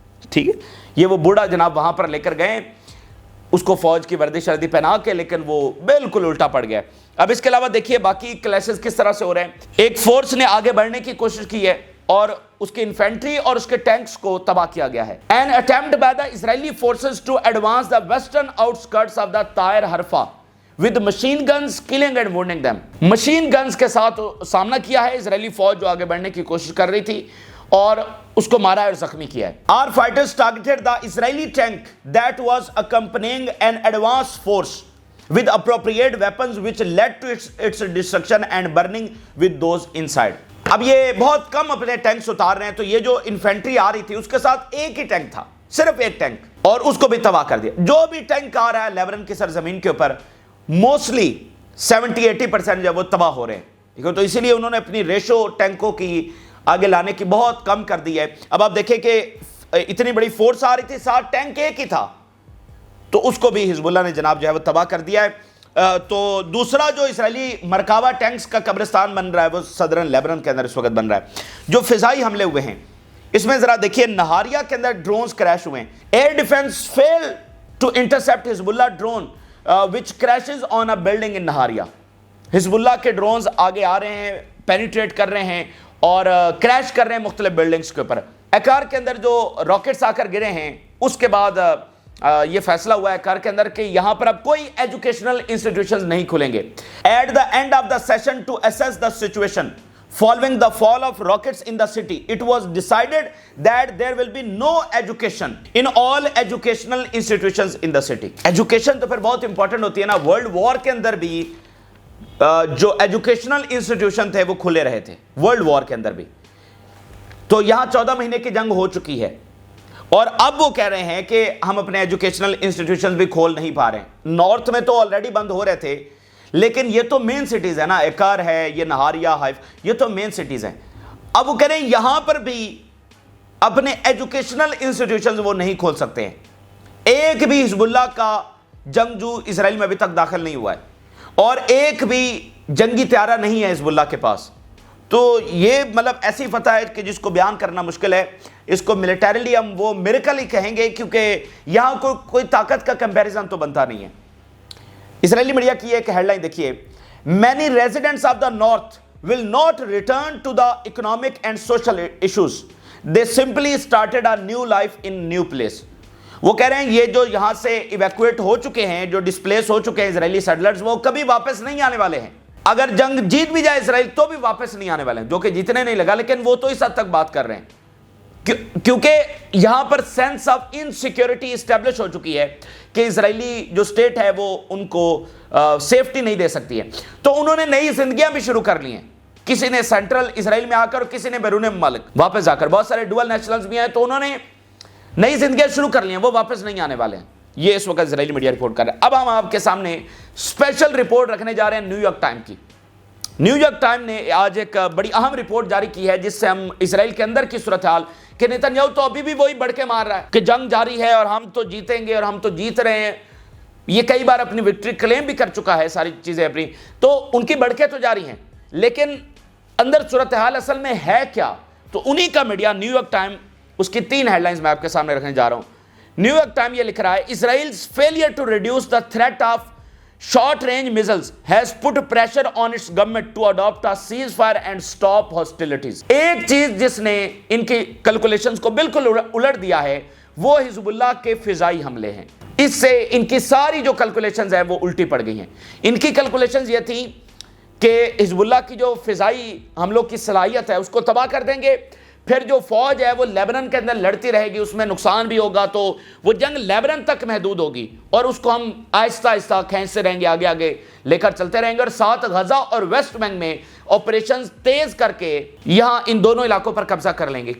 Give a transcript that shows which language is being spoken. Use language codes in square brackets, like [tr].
[ur] ٹھیک ہے, یہ وہ بوڑھا جناب وہاں پر لے کر گئے اس کو فوج کی وردی شردی پہنا کے, لیکن وہ بالکل الٹا پڑ گیا. اب اس کے علاوہ دیکھیے باقی کلیشز کس طرح سے ہو رہے ہیں. ایک فورس نے آگے بڑھنے کی کوشش کی ہے اور اس کی انفینٹری اور اس کے ٹینکس کو تباہ کیا گیا ہے. [en] An attempt by the Israeli forces to advance the western outskirts of the Tyre Harfa with machine guns killing and wounding them. [ur] Machine guns کے ساتھ سامنا کیا ہے اسرائیلی فوج جو آگے بڑھنے کی کوشش کر رہی تھی اور اس کو مارا اور زخمی کیا ہے. [en] Our fighters targeted the Israeli tank that was accompanying an advance force with appropriate weapons which led to its destruction and burning with those inside. [ur] اب یہ بہت کم اپنے ٹینکس اتار رہے ہیں, تو یہ جو انفینٹری آ رہی تھی اس کے ساتھ ایک ہی ٹینک تھا, صرف ایک ٹینک, اور اس کو بھی تباہ کر دیا. جو بھی ٹینک آ رہا ہے لیبنان کی سرزمین کے اوپر موسٹلی 70-80% جو وہ تباہ ہو رہے ہیں. تو اسی لیے انہوں نے اپنی ریشو ٹینکوں کی آگے لانے کی بہت کم کر دی ہے. اب آپ دیکھیں کہ اتنی بڑی فورس آ رہی تھی, 7 ٹینک ایک ہی تھا, تو اس کو بھی حزب اللہ نے جناب جو ہے وہ تباہ کر دیا ہے. تو دوسرا جو اسرائیلی مرکاوا ٹینکس کا قبرستان بن رہا ہے وہ صدرن لیبنان کے اندر اس وقت بن رہا ہے. جو فضائی حملے ہوئے ہیں اس میں ذرا دیکھیے, نہاریا کے اندر ڈرونز کریش ہوئے ہیں. [en] air defence fail to intercept [ur] حزب اللہ ڈرون وچ کریشز آن اے بلڈنگ ان نہاریا. حزب اللہ کے ڈرونز آگے آ رہے ہیں, [en] penetrate کر رہے ہیں [ur] اور کریش کر رہے ہیں مختلف بلڈنگز کے اوپر. ایکار کے اندر جو راکٹس آ کر گرے ہیں اس کے بعد یہ فیصلہ ہوا ہے کار کے اندر کہ یہاں پر اب کوئی ایجوکیشنل انسٹیٹیوشنز نہیں کھلیں گے. [en] At the end of the session to assess the situation following the fall of rockets in the city, it was decided that there will be no education in all educational institutions in the city. [ur] Education تو پھر بہت important ہوتی ہے نا. World war کے اندر بھی جو educational institution تھے وہ کھلے رہے تھے ورلڈ وار کے اندر بھی. تو یہاں 14 مہینے کی جنگ ہو چکی ہے اور اب وہ کہہ رہے ہیں کہ ہم اپنے ایجوکیشنل انسٹیٹیوشن بھی کھول نہیں پا رہے ہیں. نارتھ میں تو آلریڈی بند ہو رہے تھے لیکن یہ تو مین سٹیز ہے نا, ایکار ہے, یہ نہاریا, حائف, یہ تو مین سٹیز ہیں. اب وہ کہہ رہے ہیں یہاں پر بھی اپنے ایجوکیشنل انسٹیٹیوشنز وہ نہیں کھول سکتے ہیں. ایک بھی حزب اللہ کا جنگجو اسرائیل میں ابھی تک داخل نہیں ہوا ہے اور ایک بھی جنگی طیارہ نہیں ہے حزب اللہ کے پاس. تو یہ مطلب ایسی فتح ہے کہ جس کو بیان کرنا مشکل ہے. اس کو ملیٹریلی ہم وہ میریکل ہی کہیں گے کیونکہ یہاں کوئی طاقت کا کمپیریزن تو بنتا نہیں ہے. اسرائیلی میڈیا کی ایک ہیڈ لائن دیکھیے, [en] many residents of the north will not return to the economic and social issues, they simply started a new life in new place. [ur] وہ کہہ رہے ہیں یہ جو یہاں سے ایویکویٹ ہو چکے ہیں, جو ڈسپلیس ہو چکے ہیں اسرائیلی سیٹلرز, وہ کبھی واپس نہیں آنے والے ہیں. اگر جنگ جیت بھی جائے اسرائیل تو بھی واپس نہیں آنے والے ہیں, جو کہ جیتنے نہیں لگا, لیکن وہ تو اس حد تک بات کر رہے ہیں کیونکہ یہاں پر سینس آف انسیکیورٹی اسٹیبلش ہو چکی ہے کہ اسرائیلی جو سٹیٹ ہے وہ ان کو سیفٹی نہیں دے سکتی ہے. تو انہوں نے نئی زندگیاں بھی شروع کر لی ہیں. کسی نے سینٹرل اسرائیل میں آ کر اور کسی نے بیرون ممالک واپس آ کر, بہت سارے ڈوئل نیشنلز بھی ہیں, تو انہوں نے نئی زندگیاں شروع کر لی ہیں, وہ واپس نہیں آنے والے ہیں. یہ اس وقت اسرائیلی میڈیا رپورٹ کر رہا ہے. اب ہم آپ کے سامنے اسپیشل رپورٹ رکھنے جا رہے ہیں نیو یارک ٹائم کی. نیو یارک ٹائم نے آج ایک بڑی اہم رپورٹ جاری کی ہے جس سے ہم اسرائیل کے اندر کی صورتحال کہ نیتن یاہو تو ابھی بھی وہی بڑھ کے مار رہا ہے کہ جنگ جاری ہے اور ہم تو جیتیں گے اور ہم تو جیت رہے ہیں. یہ کئی بار اپنی وکٹری کلیم بھی کر چکا ہے, ساری چیزیں اپنی, تو ان کی بڑھکیں تو جاری ہیں لیکن اندر صورتحال اصل میں ہے کیا. تو انہی کا میڈیا نیو یارک ٹائم, اس کی 3 ہیڈ لائنز میں آپ کے سامنے رکھنے جا رہا ہوں. نیو یارک ٹائم یہ لکھ رہا ہے, [en] Israel's failure to reduce the threat of short range missiles has put pressure on its government to adopt a ceasefire and stop hostilities. [ur] ایک چیز جس نے ان کی کیلکولیشنز کو بالکل الٹ دیا ہے وہ حزب اللہ کے فضائی حملے ہیں. اس سے ان کی ساری جو کیلکولیشنز ہیں وہ الٹی پڑ گئی ہیں. ان کی کیلکولیشنز یہ تھیں کہ حزب اللہ کی جو فضائی حملوں کی صلاحیت ہے اس کو تباہ کر دیں گے, پھر جو فوج ہے وہ لیبنن کے اندر لڑتی رہے گی, اس میں نقصان بھی ہوگا, تو وہ جنگ لیبنن تک محدود ہوگی اور اس کو ہم آہستہ آہستہ کھینچتے رہیں گے, آگے آگے لے کر چلتے رہیں گے, اور ساتھ غزہ اور ویسٹ بینک میں آپریشنز تیز کر کے یہاں ان دونوں علاقوں پر قبضہ کر لیں گے.